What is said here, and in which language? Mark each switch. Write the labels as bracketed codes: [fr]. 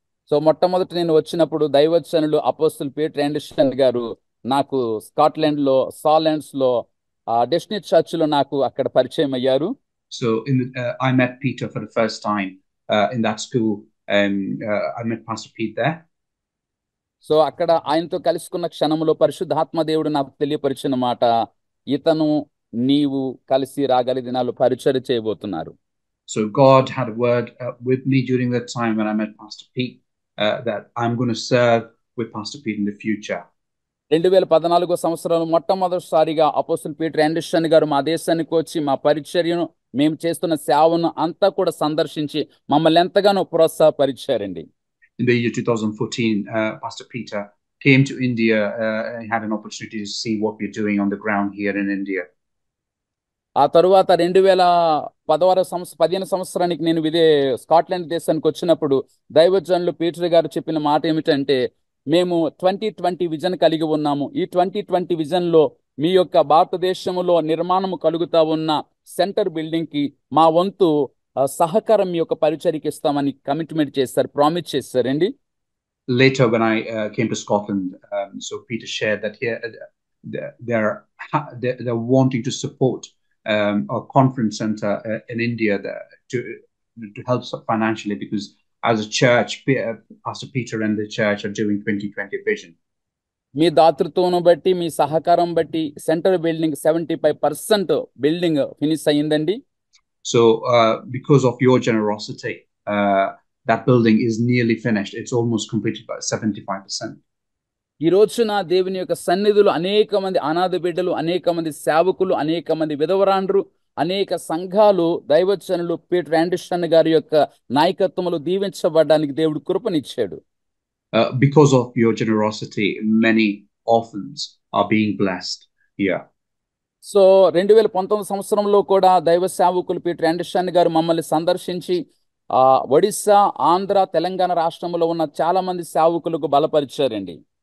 [te] So మొట్టమొదట నేను వచ్చినప్పుడు దైవజనులు అపోస్తలు పీటర్ ఆండర్సన్ గారు నాకు స్కాట్లాండ్లో సాలాండ్స్లో డెస్టినీ చర్చ్లో నాకు అక్కడ పరిచయం అయ్యారు. [en] So I met Peter for the first time in that school, and I met Pastor Pete there. [te] So అక్కడ ఆయనతో కలుసుకున్న క్షణంలో పరిశుద్ధాత్మ దేవుడు నాకు తెలియపరిచిన మాట, ఇతను నీవు కలిసి రాగలి దినాలు పరిచర్య చేయబోతున్నారు. [en] So God had a word with me during that time when I met Pastor Pete, that I'm going to serve with Pastor Pete in the future. [te] 2014 సంవత్సరంలో మొట్టమొదటిసారిగా అపోస్తలు పీటర్ ఆండర్సన్ గారు మా దేశానికి వచ్చి మా పరిచర్యను, మేము చేస్తున్న సేవను అంతా కూడా సందర్శించి మమ్మల్ని ఎంతగానో ప్రోత్సాహపరిచారండి. [en] In the year 2014, Pastor Peter came to India. He had an opportunity to see what we're doing on the ground here in India. [te] ఆ తరువాత 2015 సంవత్సరానికి నేను స్కాట్లాండ్ దేశానికి వచ్చినప్పుడు దైవజనులు పీటర్ గారు చెప్పిన మాట ఏమిటంటే, మేము 2020 విజన్ కలిగి ఉన్నాము. ఈ 2020 విజన్లో మీ యొక్క భారతదేశంలో నిర్మాణం కలుగుతా ఉన్న సెంటర్ బిల్డింగ్కి మా వంతు సహకారం మీ యొక్క పరిచర్యకి ఇస్తామని కమిట్మెంట్ చేస్తారు, ప్రామిస్ చేస్తారండి. [en] Later when I came to Scotland, so Peter shared that here they're wanting to support a conference center in India to help financially, because as a church, Pastor Peter and the church are doing 2020 vision. [te] మీ దాతృత్వం బట్టి, మీ సహకారం బట్టి centre building 75% building finish అయ్యిందండి. [en] So because of your generosity, that building is nearly finished. It's almost completed by 75%. [te] ఈ రోజున దేవుని యొక్క సన్నిధులు అనేక మంది అనాథ బిడ్డలు, అనేక మంది సేవకులు, అనేక మంది విధవరాండ్రు, అనేక సంఘాలు దైవజనులు పీటర్ ఆండర్సన్ గారి యొక్క నాయకత్వంలో దీవించబడడానికి దేవుడు కృపనిచ్చాడు. [en] Because of your generosity, many orphans are being blessed here. [te] So 2019 సంవత్సరంలో కూడా దైవ సేవకులు పీటర్ ఆండర్సన్ గారు మమ్మల్ని సందర్శించి ఒడిస్సా, ఆంధ్ర, తెలంగాణ రాష్ట్రంలో ఉన్న చాలా మంది సేవకులకు బలపరిచారండి.